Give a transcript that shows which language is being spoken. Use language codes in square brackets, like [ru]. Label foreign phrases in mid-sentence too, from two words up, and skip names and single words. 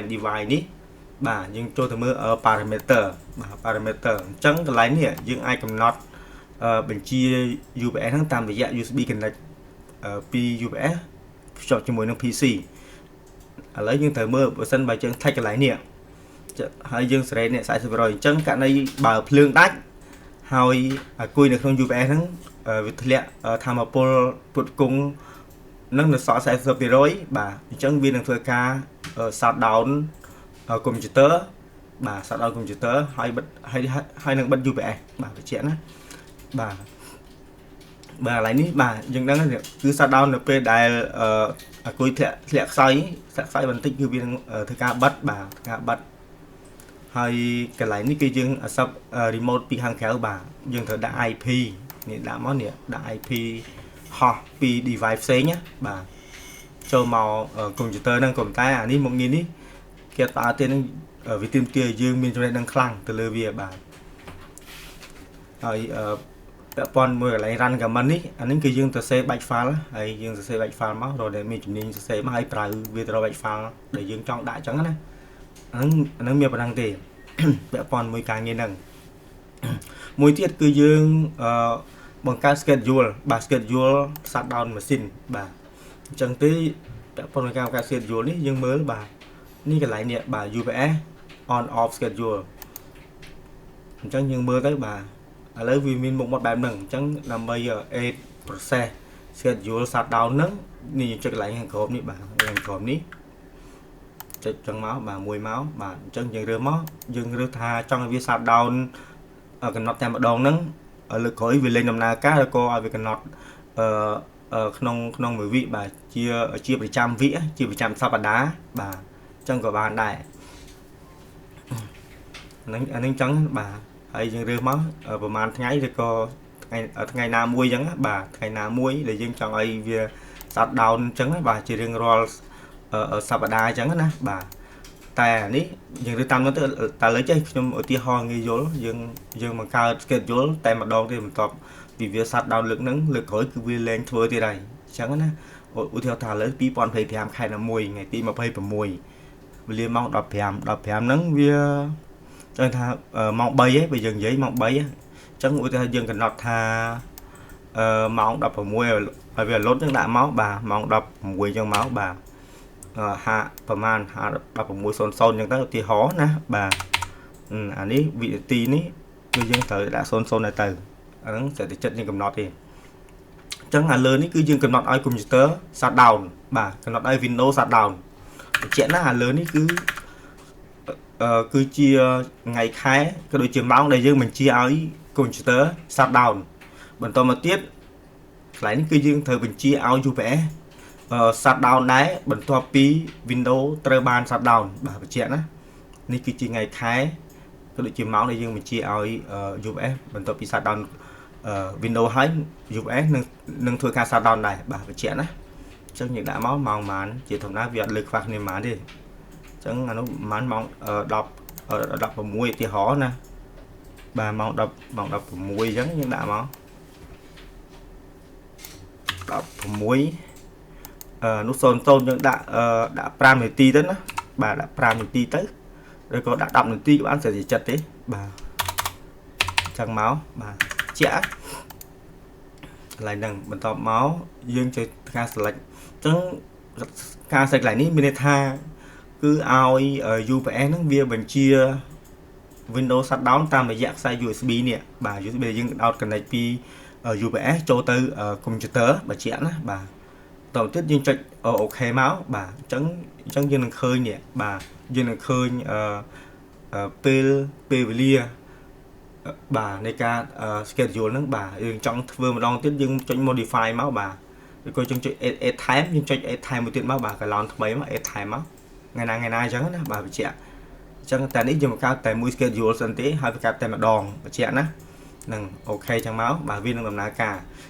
[en] line device [km] នេះបាទយើងចូលទៅមើល parameter បាទ parameter អញ្ចឹងកន្លែងនេះយើងអាចកំណត់បញ្ជា UPS ហ្នឹងតាមរយៈ [en] USB connect [km] ពី UPS ភ្ជាប់ជាមួយនឹង PC ឥឡូវយើងត្រូវមើលបើសិនបើយើង tag កន្លែង នេះហើយយើងសេរីនេះ 40% អញ្ចឹងករណីបើភ្លើងដាច់ហើយគួយនៅក្នុង UPS ហ្នឹងវាធ្លាក់ធម្មពលពុតគង់នឹងនៅសល់ 40% បាទអញ្ចឹង វានឹងធ្វើការ [en] shut down [km] កុំព្យូទ័របាទ [en] shut down [km] កុំព្យូទ័រហើយនឹងបិទ UPS បាទបញ្ជាក់ណាបាទបាទកន្លែងនេះបាទ យើងដឹងគឺ [en] shut down [km] នៅពេលដែលគួយធ្លាក់ខ្សោយបន្តិចគឺវានឹងធ្វើការបិទបាទការបិទហើយកន្លែងនេះគឺយើង [en] accept remote [km] ពីខាងក្រៅបាទយើងត្រូវដាក់ IP នេះដាក់មកនេះដាក់ IP ហោះពី device ផ្សេងណាបាទចូលមកកុំព្យូទ័រហ្នឹងក៏តែអានេះមុខងារនេះគេតើទៀតនឹងវាទាមទារយើងមានចំណេះដឹងខ្លាំងទៅលើវាបាទ ហើយពាក់ព័ន្ធមួយកន្លែង [en] run command [km] នេះអានេះគឺយើងទៅ [en] save batch file [km] ហើយយើងទៅ [en] save batch file [km] មករកដែលមានជំនាញសរសេរមកហើយប្រើវាទៅរក [en] batch file [km] ដែលយើងចង់ដាក់អញ្ចឹងណាអានឹង មានប៉ុណ្ណឹងទេពាក់ព័ន្ធមួយការងារហ្នឹងមួយទៀតគឺយើងបង្កើត schedule បាទ [en] schedule shut down machine [km] បាទអញ្ចឹងទេពាក់ព័ន្ធនឹងការបង្កើត schedule នេះយើង មើលបាទនេះកន្លែងនេះបាទ [en] UPS on off schedule [km] អញ្ចឹងយើងមើលទៅបាទឥឡូវវាមានមុខមាត់បែបហ្នឹងអ ញ្ចឹងដើម្បី [en] add process schedule shut down [km] ហ្នឹងនេះយើងចុចកន្លែងខាងក្រោមនេះបាទខាងក្រោមនេះចុចចឹងមកបាទមួយមកបាទអញ្ចឹងយើងរើសមកយើងរើសថាចង់ឲ្យវា [en] shut down [km] កំណត់តែម្ដងហ្នឹងលើកក្រោយវាលេងដំណើរការឬក៏ឲ្យវាកំណត់ក្នុងមួយវិបាទជាប្រចាំវិជាប្រចាំសប្តាហ៍បាទអញ្ចឹងក៏បានដែរ អានឹងអញ្ចឹងបាទហើយយើងរើសមកប្រហែលថ្ងៃឬក៏ថ្ងៃណាមួយអញ្ចឹងបាទថ្ងៃណាមួយដែលយើងចង់ឲ្យវា [en] shut down [km] អញ្ចឹងបាទជារៀងរាល់សប្តាហ៍អញ្ចឹងណាបាទតែនេះយើងរើស តាមនោះទៅតែលើចេះខ្ញុំឧទាហរណ៍ងាយយល់យើងបង្កើត schedule តែម្ដងទេបន្ទាប់ពីវា [en] shut down [km] លើកហ្នឹងលើកក្រោយគឺវាលែងធ្វើទៀតហើយ អញ្ចឹងណាឧទាហរណ៍ថាឥឡូវ2025ខែណាមួយថ្ងៃទី26វេលាម៉ោង15ហ្នឹងវាចឹងថាម៉ោង3ហ៎បើ យើងនិយាយម៉ោង3អញ្ចឹងឧទាហរណ៍យើងកំណត់ថាម៉ោង16ឲ្យវាលុតចឹងដាក់មកបាទម៉ោង16ចឹងមកបាទហាប្រហែល16:00ចឹងទៅឧទាហរណ៍ណាបាទអានេះវិនាទីនេះគឺយើងត្រូវដាក់00ទៅអាហ្នឹងតែចិត្តយើងកំណត់ទេអញ្ចឹងអាលើនេះគឺយើងកំណត់ឲ្យកុំព្យូទ័រ [en] shut down [km] បាទកំណត់ឲ្យ [en] Windows shut down [km] បញ្ជាក់ណាអាលើនេះ គឺជាថ្ងៃខែក៏ដូចជាម៉ោងដែលយើងបញ្ជាឲ្យកុំព្យូទ័រ [en] shut down [km] បន្តមកទៀតកន្លែងនេះគឺយើងត្រូវបញ្ជាឲ្យ [en] UPS shut down [km] ដែរបន្ទាប់ពី Windows ត្រូវបាន shut down បាទបញ្ជាក់ណានេះគឺជាថ្ងៃខែក៏ដូចជាម៉ោងដែលយើងបញ្ជាឲ្យ UPS បន្ទាប់ពី [en] shut down Windows [km] ហើយ UPS នឹងធ្វើការ [en] shut down [km] ដែរបាទបញ្ជាក់ណាអញ្ចឹងយើងដាក់មកម៉ោងប៉ុន្មានជាធម្មតាវាអត់លើខ្វះគ្នាប៉ុន្មានទេអញ្ចឹងអានោះប្រហែលម៉ោង16ឧទាហរណ៍ណាបាទម៉ោង16អញ្ចឹងយើងដាក់មក 16នោះ00យើងដាក់5នាទីទៅណាបាទដាក់5នាទីទៅឬក៏ដាក់10នាទីក៏បានស្អាតចិត្ត ទេបាទអញ្ចឹងមកបាទជាក់កន្លែងហ្នឹងបន្ទាប់មកយើងជួយការ select អញ្ចឹងការ select កន្លែងនេះមានន័យថាគឺឲ្យ UPS ហ្នឹងវាបញ្ជា [en] Windows shut down [km] តាមរយៈខ្សែ USB នេះបាទ USB យើងដោត connect ពី UPS ចូលទៅកុំព្យូទ័របញ្ជាក់ណាបាទតទៅទៀតយើងចុចអូខេមកបាទអញ្ចឹងយើងនឹងឃើញនេះបាទយើងនឹងឃើញ ពេលវេលាបាទនៃការ schedule ហ្នឹងបាទយើងចង់ធ្វើម្ដងទៀតយើងចុច modify មកបាទឬក៏យើងចុច [en] add time [km] យើងចុច [en] add time [km] មួយទៀតមកបាទ column ថ្មីមក [en] add time [km] មកថ្ងៃណាអញ្ចឹងណាបាទបញ្ជាក់អញ្ចឹងតែនេះយើងបង្កើតតែមួយ schedule សិនទេហើយបង្កើតតែម្ដងបញ្ជាក់ណានឹងអូខេអញ្ចឹងមកបាទវានឹងដំណើរការ